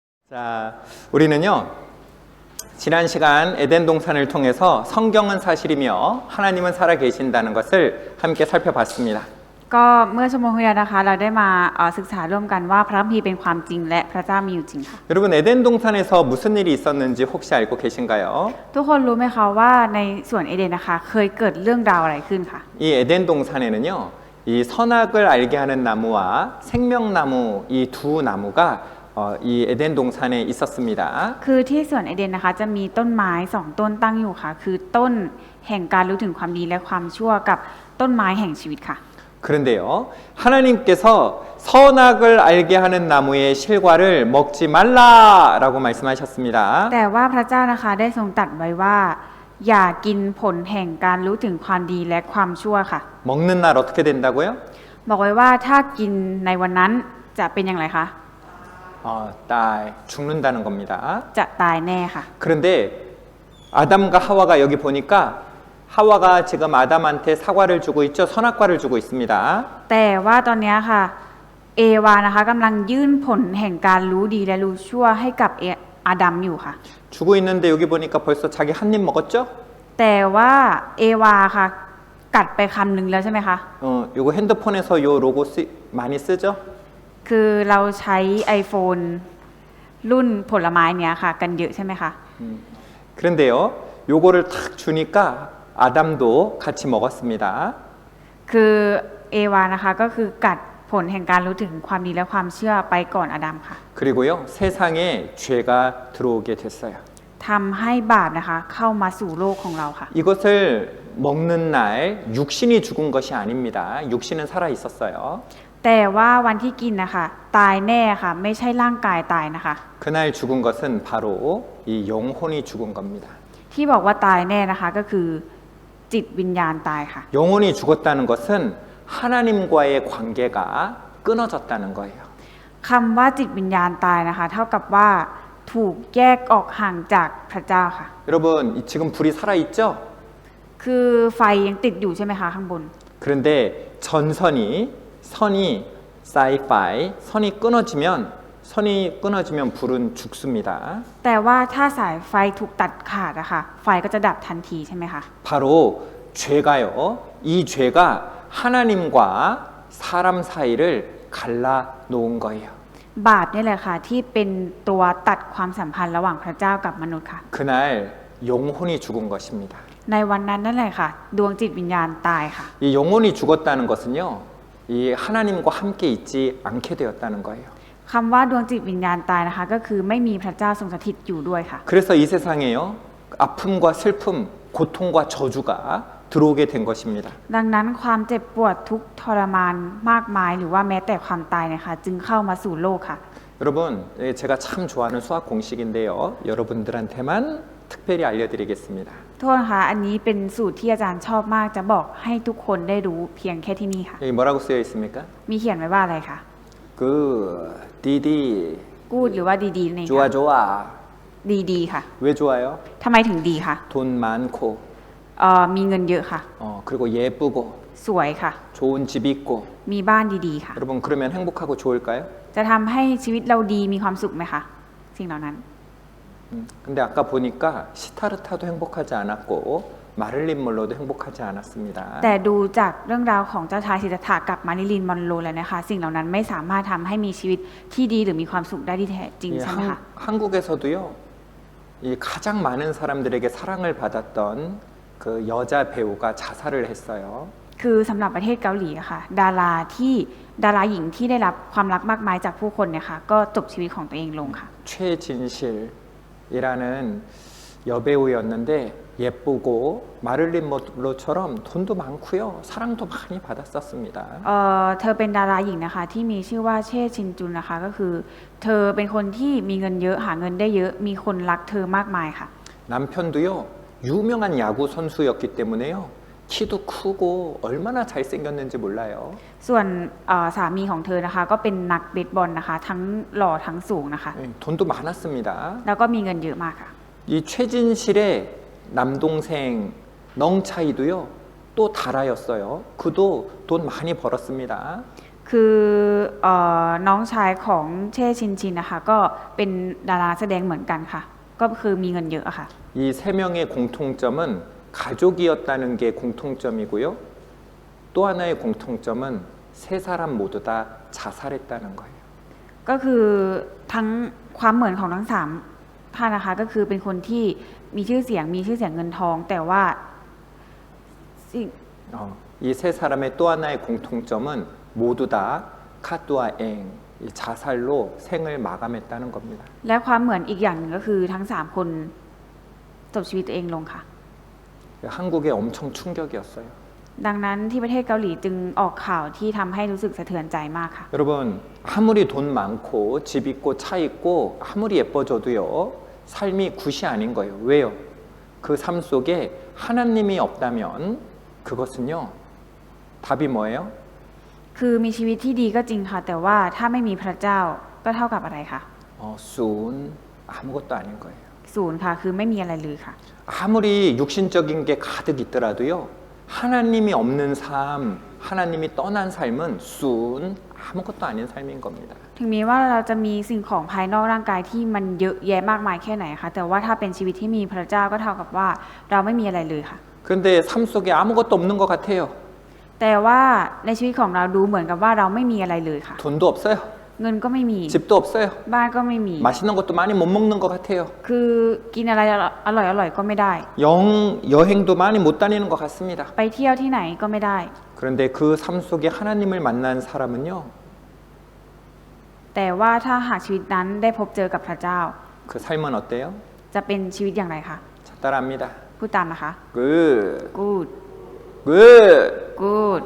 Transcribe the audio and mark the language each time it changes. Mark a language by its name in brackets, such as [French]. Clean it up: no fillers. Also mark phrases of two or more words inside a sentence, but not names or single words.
[Korean] 자, 우리는요, 지난 시간 에덴 동산을 통해서 성경은 사실이며 하나님은 살아 계신다는 것을 함께 살펴봤습니다. [Thai] ก็เมื่อชั่วโมงที่แล้วนะคะเราได้มาศึกษาร่วมกันว่าพระคัมภีร์เป็นความจริงและพระเจ้ามีอยู่จริงค่ะ [Korean] 여러분, 에덴 동산에서 무슨 일이 있었는지 혹시 알고 계신가요? [Thai] ทุกคนรู้ไหมคะว่าในสวนเอเดนนะคะเคยเกิดเรื่องราวอะไรขึ้นค่ะ [Korean] 이 에덴 동산에는요, 이 선악을 알게 하는 나무와 생명나무 이 두 나무가 이 에덴 동산에 있었습니다. [Thai] คือที่สวนเอเดนนะคะจะมีต้นไม้สองต้นตั้งอยู่ค่ะคือต้นแห่งการรู้ถึงความดีและความชั่วกับต้นไม้แห่งชีวิตค่ะ [Korean] 그런데요, 하나님께서 선악을 알게 하는 나무의 실과를 먹지 말라라고 말씀하셨습니다. [Thai] แต่ว่าพระเจ้านะคะได้ทรงตรัสไว้ว่าอย่ากินผลแห่งการรู้ถึงความดีและความชั่วค่ะ [Korean] 먹는 날 어떻게 된다고요? [Thai] บอกไว้ว่าถ้ากินในวันนั้นจะเป็นอย่างไรคะ [Korean] 죽는다는 겁니다. [Thai] จะตายแน่ค่ะ [Korean] 그런데 아담과 하와가 여기 보니까 하와가 지금 아담한테 사과를 주고 있죠. 선악과를 주고 있습니다. [Thai] แต่ว่าตอนนี้ค่ะเอวานะคะกำลังยื่นผลแห่งการรู้ดีและรู้ชั่วให้กับอาดัมอยู่ค่ะ [Korean] 주고 있는데 여기 보니까 벌써 자기 한 입 먹었죠? [Thai] แต่ว่าเอวาค่ะกัดไปคำหนึ่งแล้วใช่ไหมคะ [Korean] 요거 핸드폰에서 요 로고 많이 쓰죠? [Thai] คือเราใช้ iPhone รุ่นผลไม้เนี้ยค่ะกันเยอะใช่ไหมคะ [Korean] 그런데요, 요거를 탁 주니까 아담도 같이 먹었습니다. [Thai] คือเอวานะคะก็คือกัดผลแห่งการรู้ถึงความดีและความเชื่อไปก่อนอาดัมค่ะ [Korean] 그리고요, 세상에 죄가 들어오게 됐어요. [Thai] ทำให้บาปนะคะเข้ามาสู่โลกของเราค่ะ [Korean] 이것을 먹는 날 육신이 죽은 것이 아닙니다. 육신은 살아 있었어요. [Thai] แต่ว่าวันที่กินนะคะตายแน่ค่ะไม่ใช่ร่างกายตายนะคะ [Korean] 그날 죽은 것은 바로 이 영혼이 죽은 겁니다. [Thai] ที่บอกว่าตายแน่นะคะก็คือจิตวิญญาณตายค่ะ [Korean] 영혼이 죽었다는 것은 하나님과의 관계가 끊어졌다는 거예요. [Thai] คำว่าจิตวิญญาณตายนะคะเท่ากับว่าถูกแยกออกห่างจากพระเจ้าค่ะ [Korean] 여러분, 지금 불이 살아 있죠? [Thai] คือไฟยังติดอยู่ใช่ไหมคะข้างบน [Korean] 그런데 선이 사이파이 선이 끊어지면 불은 죽습니다. [Thai] แต่ว่าถ้าสายไฟถูกตัดขาดอะค่ะไฟก็จะดับทันทีใช่ไหมคะ [Korean] 바로 죄가요. 이 죄가 하나님과 사람 사이를 갈라 놓은 거예요. [Thai] บาปนี่แหละค่ะที่เป็นตัวตัดความสัมพันธ์ระหว่างพระเจ้ากับมนุษย์ค่ะ [Korean] 그날 영혼이 죽은 것입니다. [Thai] ในวันนั้นนั่นแหละค่ะดวงจิตวิญญาณตายค่ะ [Korean] 이 영혼이 죽었다는 것은요, 이 하나님과 함께 있지 않게 되었다는 거예요. [Thai] คำว่าดวงจิตวิญญาณตายนะคะก็คือไม่มีพระเจ้าทรงสถิตอยู่ด้วยค่ะ [Korean] 그래서 이 세상에요, 아픔과 슬픔, 고통과 저주가 들어오게 된 것입니다. [Thai] ดังนั้นความเจ็บปวดทุกข์ทรมานมากมายหรือว่าแม้แต่ความตายนะคะจึงเข้ามาสู่โลกค่ะ [Korean] 여러분, 제가 참 좋아하는 수학 공식인데요. 여러분들한테만 특별히 알려드리겠습니다. [Thai] โทษนะคะอันนี้เป็นสูตรที่อาจารย์ชอบมากจะบอกให้ทุกคนได้รู้เพียงแค่ที่นี่ค่ะ [Korean] 여기 뭐라고 쓰여 있습니까? [Thai] มีเขียนไว้ว่าอะไรคะ [Korean] 디디, [Thai] กูดหรือว่าดีๆนี่ [Korean] 좋아 [Thai] ค่ะ [Korean] 좋아. [Thai] ดีๆค่ะ [Korean] 왜 좋아요? [Thai] ทำไมถึงดีคะ [Korean] 돈 많고, [Thai] มีเงินเยอะค่ะ [Korean] 그리고 예쁘고, [Thai] สวยค่ะ [Korean] 좋은 집 있고. [Thai] มีบ้านดีๆค่ะ [Korean] 여러분, 그러면 행복하고 좋을까요? [Thai] จะทำให้ชีวิตเราดีมีความสุขไหมคะสิ่งเหล่านั้น [Korean] 근데 아까 보니까 시타르타도 행복하지 않았고 마를린 monroe도 행복하지 않았습니다. [Thai] แต่ดูจากเรื่องราวของเจ้าชายสิทธัตถะกับมาริลีนมอนโรแล้วนะคะสิ่งเหล่านั้นไม่สามารถทำให้มีชีวิตที่ดีหรือมีความสุขได้ที่แท้จริงใช่ไหมคะ [Korean] 한국에서도요, 이 가장 많은 사람들에게 사랑을 받았던 그 여자 배우가 자살을 했어요. [Thai] คือสำหรับประเทศเกาหลีอะค่ะดาราหญิงที่ได้รับความรักมากมายจากผู้คนเนี่ยค่ะก็จบชีวิตของตัวเองลงค่ะ [Korean] 최진실이라는 여배우였는데 예쁘고 마를린 monroe처럼 돈도 많고요, 사랑도 많이 받았었습니다. [Thai] เธอเป็นดาราหญิงนะคะที่มีชื่อว่าเช่ชินจุนนะคะก็คือเธอเป็นคนที่มีเงินเยอะหาเงินได้เยอะมีคนรักเธอมากมายค่ะ [Korean] 남편도요, 유명한 야구 선수였기 때문에요, 키도 크고 얼마나 잘생겼는지 몰라요. [Thai] ส่วนสามีของเธอนะคะก็เป็นนักเบสบอลนะคะทั้งหล่อทั้งสูงนะคะ [Korean] 돈도 많았습니다. [Thai] แล้วก็มีเงินเยอะมากค่ะ [Korean] 이 최진실의 남동생 넝차이도요, 또 달아였어요. 그도 돈 많이 벌었습니다. [Thai] คือน้องชายของเช่ชินชินนะคะก็เป็นดาราแสดงเหมือนกันค่ะ ก็คือมีเงินเยอะอะค่ะ [Korean] 이 세 명의 공통점은 가족이었다는 게 공통점이고요. 또 하나의 공통점은 세 사람 모두 다 자살했다는 거예요. [Thai] ก็คือทั้งความเหมือนของทั้งสามท่านนะคะก็คือเป็นคนที่มีชื่อเสียงเงินทอง แต่ว่าสิ่ง [Korean] 이 세 사람의 또 하나의 공통점은 모두 다 카뚜아엥 이 자살로 생을 마감했다는 겁니다. [Thai] และความเหมือนอีกอย่างหนึ่งก็คือทั้งสามคนจบชีวิตตัวเองลงค่ะ [Korean] 한국에 엄청 충격이었어요. [Thai] ดังนั้นที่ประเทศเกาหลีจึงออกข่าวที่ทำให้รู้สึกสะเทือนใจมากค่ะ [Korean] 여러분 아무리 돈 많고 집 있고 차 있고 아무리 예뻐져도요 삶이 굿이 아닌 거예요. 왜요? 그 삶 속에 하나님이 없다면 그것은요 답이 뭐예요? [Thai] คือมีชีวิตที่ดีก็จริงค่ะ แต่ว่าถ้าไม่มีพระเจ้าก็เท่ากับอะไรคะ [Korean] 순 아무것도 아닌 거예요. [Thai] ศูนย์ค่ะคือไม่มีอะไรเลยค่ะ [Korean] 아무리 육신적인 게 가득 있더라도요 하나님이 없는 삶, 하나님이 떠난 삶은 순 아무것도 아닌 삶인 겁니다. [Thai] ถึงแม้ว่าเราจะมีสิ่งของภายนอกร่างกายที่มันเยอะแยะมากมายแค่ไหนคะแต่ว่าถ้าเป็นชีวิตที่มีพระเจ้าก็เท่ากับว่าเราไม่มีอะไรเลยค่ะ [Korean] 그런데 삶 속에 아무것도 없는 것 같아요. [Thai] แต่ว่าในชีวิตของเราดูเหมือนกับว่าเราไม่มีอะไรเลยค่ะ [Korean] 돈도 없어요. [Thai] เงินก็ไม่มี [Korean] 집도 없어요. [Thai] บ้านก็ไม่มี [Korean] 맛있는 것도 많이 못 먹는 것 같아요. [Thai] คือกินอะไรอร่อยก็ไม่ได้ [Korean] 여행도 많이 못 다니는 것 같습니다. [Thai] ไปเที่ยวที่ไหนก็ไม่ได้ [Korean] 그런데 그 삶 속에 하나님을 만난 사람은요, [Thai] แต่ว่าถ้าหากชีวิตนั้นได้พบเจอกับพระเจ้า [Korean] 그 삶은 어때요? [Thai] จะเป็นชีวิตอย่างไรคะ [Korean] 자, 따라합니다. [Thai] พูดตามนะคะ [English] Good, good good, good